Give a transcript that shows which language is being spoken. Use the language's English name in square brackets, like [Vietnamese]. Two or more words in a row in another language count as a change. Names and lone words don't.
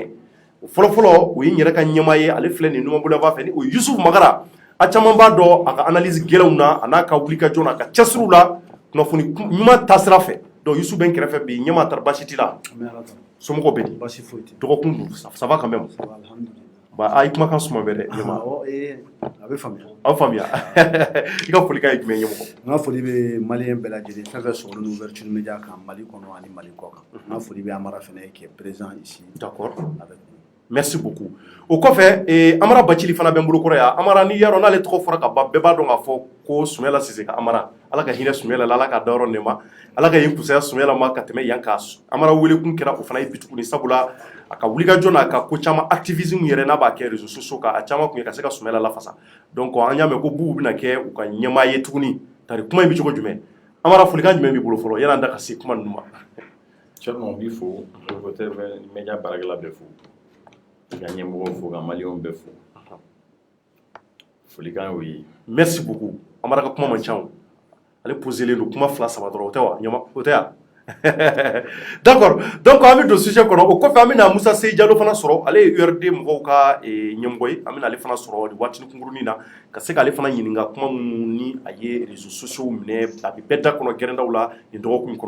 [Bambara] O fɔlɔfɔlɔ o ye n yɛrɛ ka ɲɛmaa ye ale filɛ nin Numan Boulevard fɛ ni o ye Youssouf Magara a caman b'a dɔn a ka analyse gɛlɛnw na a n'a ka wulikajɔ n'a ka cɛsiriw la kunnafoni ɲuman taasira fɛ donc Youssouf bɛ n kɛrɛfɛ bi ɲɛmaa tari baasi t'i la. Somɔgɔw bɛ di Basi foyi tɛ dɔgɔkun dun [French] ça va quand même [Bambara] a ye kumakan suman bɛ dɛ a bɛ faamuya aw faamuya i ka folikan ye jumɛn ɲɛmɔgɔ. n ka foli bɛ Maliens bɛɛ lajɛlen fɛn fɛn sɔgɔlen don [French] ouverture media [Bambara] kan Mali kɔnɔ ani Mali kɔ kan n ka foli bɛ Amara fɛnɛ [French] qui est présent ici. D'accord merci beaucoup [Bambara] o kɔfɛ Amara Bacili fana bɛ n bolokɔrɔ yan Amara ni y'a dɔn n'ale tɔgɔ fɔra ka ban bɛɛ b'a dɔn k'a fɔ ko Sumala Sise ka Amara Ala ka hinɛ Sumala la Ala ka da yɔrɔ nɛɛma Ala ka yen kusaya Sumala ma ka tɛmɛ yan ka Amara welekun kɛra o fana ye bi tuguni sabula a ka wulikajɔ n'a ka ko caman activisme yɛrɛ n'a b'a kɛ [French] réseaux sociaux [Bambara] kan a caman kun ye ka se ka Sumala lafasa donc an y'a mɛn ko Boubou bɛna kɛ u ka ɲɛmaa ye tuguni tari kuma in bɛ cogo jumɛn Amara folikan jumɛn b'i bolo fɔlɔ yan'an da ka se kuma ninnu ma. Cɔrɔnɔ n b'i fo reporter bɛ média baarakɛla bɛɛ fo ka ɲɛmɔgɔw fo ka Maliens bɛɛ fo folikan y'o ye. [French] Merci beaucoup [Bambara] Amara ka kuma man ca o ale poselen don kuma 2-3 dɔrɔn o tɛ wa ɲɛma o tɛ yan [French] d'accord donc [Bambara] an bɛ don sujet kɔnɔ o kɔfɛ an bɛna Musa Seyi Jalo fana sɔrɔ ale ye URD mɔgɔw ka ɲɛmɔgɔ ye an bɛna ale fana sɔrɔ nin waatinin kunkurunin na ka se k'ale fana ɲininka kuma minnu ni a ye [French] réseaux sociaux [Bambara] minɛ a bɛ bɛɛ da kɔnɔ gɛrɛndaw la nin dɔgɔkun kɔnɔ.